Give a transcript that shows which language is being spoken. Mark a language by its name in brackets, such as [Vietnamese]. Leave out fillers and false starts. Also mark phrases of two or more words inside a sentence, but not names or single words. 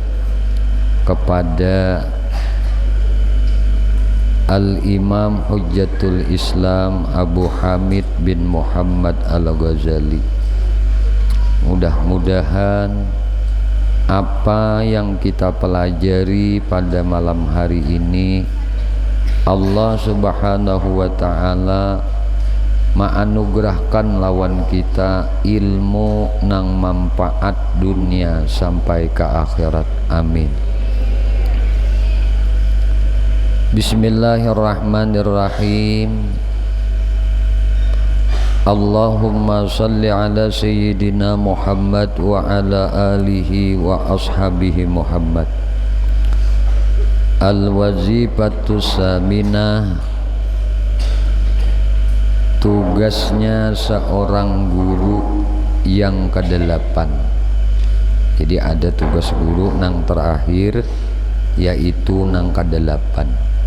[Banjar] kepada Al-Imam Hujjatul Islam Abu Hamid bin Muhammad Al-Ghazali. Mudah-mudahan apa yang kita pelajari pada malam hari ini Allah [Arabic] سبحانه وتعالى [Banjar] ma'anugerahkan lawan kita ilmu nang manfaat dunia sampai ke akhirat. Amin. [Arabic] Bismillahirrahmanirrahim. اللهم صل على سيدنا محمد وعلى آله وأصحابه محمد. الوظيفة الثامنة. [Banjar] Tugasnya seorang guru yang ke-8. Jadi ada tugas guru nang terakhir, yaitu nang ke-8.